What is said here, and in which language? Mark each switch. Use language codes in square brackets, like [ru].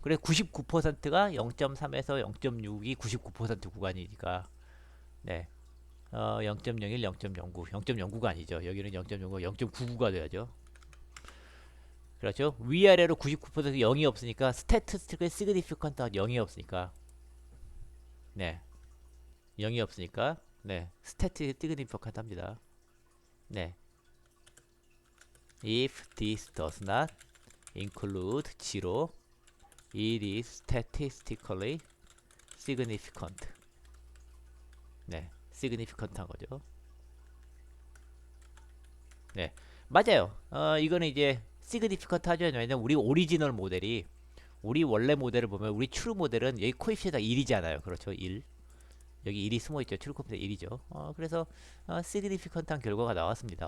[ko] 그래서 99%가 0.3에서 0.6이 99% 구간이니까, 네, 0.01, 0.09, 0.09가 아니죠. 여기는 0.09, 0.99가 돼야죠. 그렇죠. 위아래로 99% 0이 없으니까 스태티스틱의 시그니피컨트가 0이 없으니까, 네, 0이 없으니까, 네, 스태티스틱 시그니피컨트 합니다. [en] 네, if this does not include 0, it is statistically significant. [ko] 네, significant한 거죠. 네, 맞아요. 이거는 이제 significant 하죠. 왜냐면 우리 오리지널 모델이, 우리 원래 모델을 보면 우리 트루 모델은 여기 코에피시언트가 1이잖아요. 그렇죠? 1. 여기 1이 숨어 있죠. 트루 코에피시언트 1이죠. 그래서 significant한 결과가 나왔습니다.